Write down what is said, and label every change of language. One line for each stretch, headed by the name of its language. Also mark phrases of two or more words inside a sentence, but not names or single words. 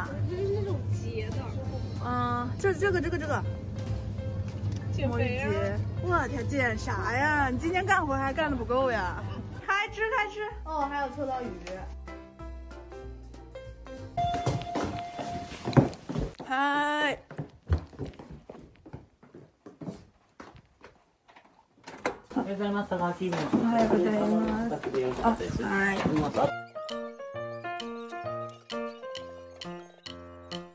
Chinese: 這就是那種結的。這個。減肥啊！我天，減啥呀？你今天幹活還幹得不夠呀？開吃。哦，還有秋刀魚。嗨。
Japanese: おはようございます。佐川 TV の。おはようございます。はい。